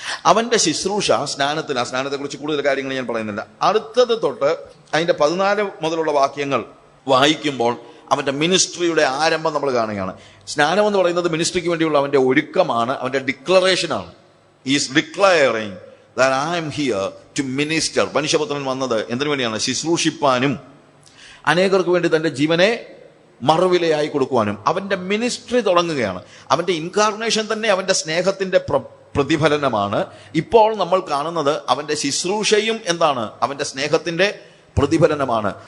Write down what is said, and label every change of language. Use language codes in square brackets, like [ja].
[ml] അവന്റെ ശുശ്രൂഷ സ്നാനത്തെക്കുറിച്ച് കൂടുതൽ കാര്യങ്ങൾ ഞാൻ പറയുന്നില്ല. അടുത്തത് തൊട്ട് അതിന്റെ 14 മുതലുള്ള വാക്യങ്ങൾ വായിക്കുമ്പോൾ അവന്റെ മിനിസ്ട്രിയുടെ ആരംഭം നമ്മൾ കാണുകയാണ്. സ്നാനം എന്ന് പറയുന്നത് മിനിസ്ട്രിക്ക് വേണ്ടിയുള്ള അവന്റെ ഒരുക്കമാണ്, അവന്റെ ഡിക്ലറേഷനാണ്. [en] Is declaring that I am here to minister. [ml] മനുഷ്യപുത്രൻ വന്നത് എന്തിനു വേണ്ടിയാണ്? ശുശ്രൂഷിപ്പാനും അനേകർക്ക് വേണ്ടി തന്റെ ജീവനെ മറുവിലയായി കൊടുക്കുവാനും. അവന്റെ മിനിസ്ട്രി തുടങ്ങുകയാണ്. അവന്റെ ഇൻകാർണേഷൻ തന്നെ അവന്റെ സ്നേഹത്തിന്റെ പ്രതിഫലനമാണ്. ഇപ്പോൾ നമ്മൾ കാണുന്നത് അവന്റെ ശുശ്രൂഷയും എന്താണ്? അവന്റെ സ്നേഹത്തിന്റെ പ്രതിഫലനമാണ്.